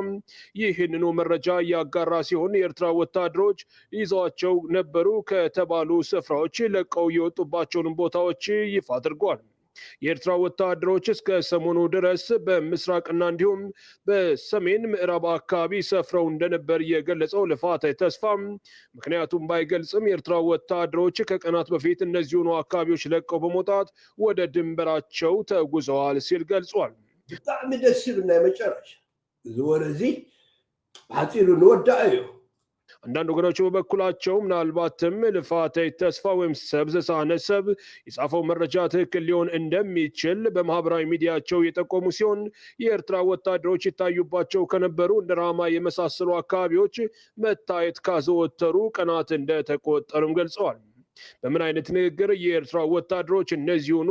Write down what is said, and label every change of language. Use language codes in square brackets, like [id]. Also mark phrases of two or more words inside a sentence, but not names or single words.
[am] ይህንኑ መረጃ ያጋራ ሲሆን የኤርትራ ወታደሮች ይዘዋቸው ነበሩ ከተባሉ ስፍራዎች ለቀው የወጡባቸውን ቦታዎች ይፋ አድርጓል። የኤርትራ ወታደሮች እስከ ሰሞኑ ድረስ በምስራቅና እንዲሁም በሰሜን ምዕራብ አካባቢ ሰፍረው እንደነበር የገለጸው ልፋቴ ተስፋ ምክንያቱም ባይገልጽም የኤርትራ ወታደሮች ከቀናት በፊት እነዚሁኑ አካባቢዎች ለቀው በመውጣት ወደ ድንበራቸው ተጉዘዋል ሲል ገልጿል። [ti] ብጣዕሚ ደስ ይብልና የመጨረሻ ዝወረዚ ሓፂሩ ንወዳእ እዩ [am] አንዳንድ ወገኖች በበኩላቸው ምናልባትም ልፋቴ ተስፋ ወይም ሰብዘሰአነ ሰብ የጻፈው መረጃ ትክክል ሊሆን እንደሚችል በማህበራዊ ሚዲያቸው የጠቆሙ ሲሆን የኤርትራ ወታደሮች ይታዩባቸው ከነበሩ እንደ ራማ የመሳሰሉ አካባቢዎች መታየት ካዘወተሩ ቀናት እንደተቆጠሩም ገልጸዋል። በምን አይነት ንግግር የኤርትራ ወታደሮች እነዚሁኑ